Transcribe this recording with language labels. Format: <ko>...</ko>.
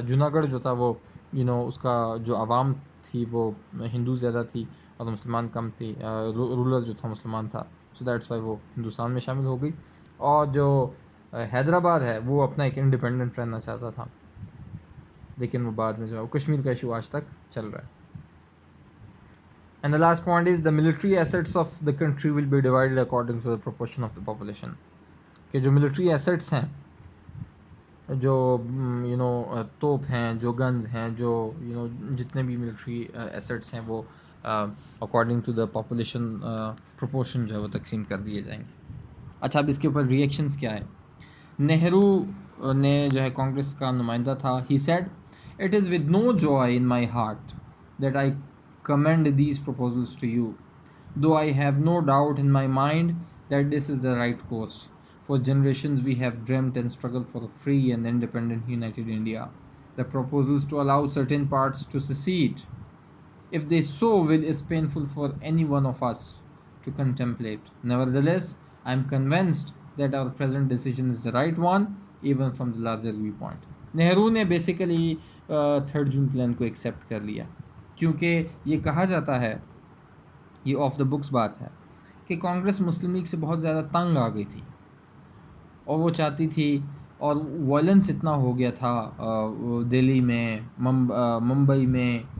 <ur>جوناگڑھ جو تھا وہ اس کا جو عوام تھی وہ ہندو زیادہ تھی اور مسلمان کم تھی، رولر جو تھا مسلمان تھا،</ur> <en>so that's why</en> <ur>وہ ہندوستان میں شامل ہو گئی. اور جو حیدرآباد ہے وہ اپنا ایک انڈیپینڈنٹ رہنا چاہتا تھا، لیکن وہ بعد میں جو ہے کشمیر کا ایشو آج تک چل رہا ہے.</ur> <en>And the last point is the military assets of the country will be divided according to the proportion of the population.</en> <ur>کہ جو ملٹری ایسٹس ہیں، جو توپ ہیں، جو گنز ہیں، جو جتنے بھی ملٹری ایسٹس ہیں وہ</ur> <en>according to the population proportion</en> <ur>جو ہے وہ تقسیم کر دیے جائیں گے. اچھا، اب اس کے اوپر ریئیکشنز کیا ہے؟ نہرو نے جو ہے کانگریس کا نمائندہ تھا،</ur> <en>he said, "It is with no joy in my heart that I commend these proposals to you, though I have no doubt in my mind that this is the right course. For generations we have dreamt and struggled for a free and independent united India. The proposals to allow certain parts to secede, if they so will, is painful for any one of us to contemplate. Nevertheless, I am convinced that our present decision is the right one, even from the larger viewpoint."</en> <ur>Nehru نے basically 3 جون plan کو accept کر لیا، کیونکہ یہ کہا جاتا ہے، یہ آف دا بکس بات ہے، کہ کانگریس مسلم لیگ سے بہت زیادہ تنگ آ گئی تھی اور وہ چاہتی تھی، اور وائلنس اتنا ہو گیا تھا دہلی میں، ممبئی میں،</ur>